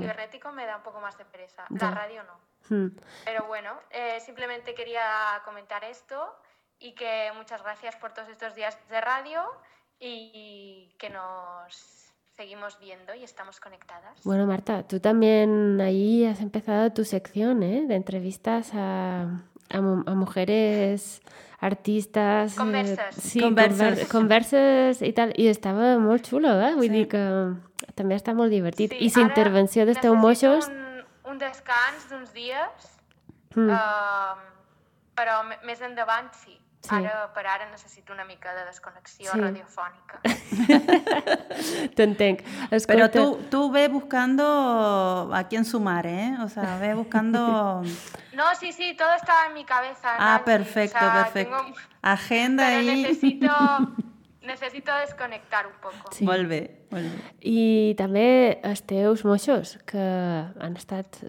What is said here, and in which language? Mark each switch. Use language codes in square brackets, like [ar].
[es] Cibernético me da un poco más de pereza. Ya. La radio no. Pero bueno, simplemente quería comentar esto y que muchas gracias por todos estos días de radio y que nos seguimos viendo y estamos conectadas. Bueno, Marta, tú también ahí has empezado tu sección, ¿eh?, de entrevistas a mujeres, artistas, conversas. Sí, conversas y tal, y estaba muy chulo, ¿eh? [ca] Vull dir que també està molt divertit. Sí, i la intervenció de Esteu Moixos, un descans d'uns dies, però més endavant sí. Sí. Ara necessito una mica de desconnexió sí. radiofònica. T'entenc. Escolta... [es] Però tu ve buscando a quién sumar, ¿eh? O sea, ve buscando... No, sí, todo está en mi cabeza. Ah, Nancy. Perfecto, o sea, perfecto. Tengo... Agenda Pero ahí. Necesito desconnectar un poco. [ca] Sí. Molt bé, molt bé. I també els teus moixos, que han estat...